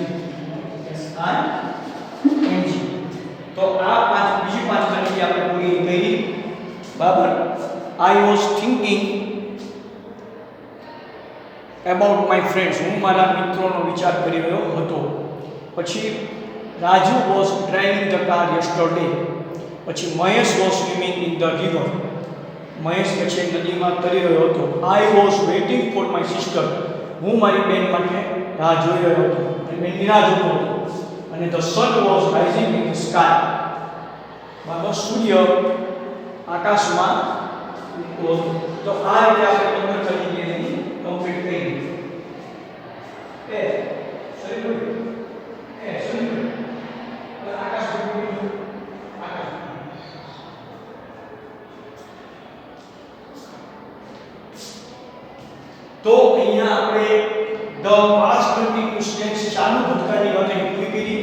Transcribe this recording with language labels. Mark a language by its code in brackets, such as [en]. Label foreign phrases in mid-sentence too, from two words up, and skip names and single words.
[gu] S I N G. તો આ બીજી પાંચ ખાલી આપણે પૂરી કરી. બરાબર. [en] I was thinking about my friends. [gu] હું મારા મિત્રોનો વિચાર કરી રહ્યો હતો. પછી રાજુ [en] was driving the car yesterday. પછી મહેશ was swimming in the river. [gu] મહેશ પછી નદીમાં તરી રહ્યો હતો. [en] I was waiting for my sister. [gu] હું મારી બેન માટે રાહ જોઈ રહ્યો હતો. બેનની રાહ જોતો હતો. [en] અને the sun was rising in the sky. [gu] બાબા સૂર્ય આકાશમાં ઉગતો હતો. તો આ રીતે આપણે 15 કરી ગયેલી કમ્પ્લીટ કરી. એ સરી આકાશ તો અહીંયા આપણે [en] the past continuous tense [gu] ચાલુ ભૂતકાળની વાત પૂરી કરી.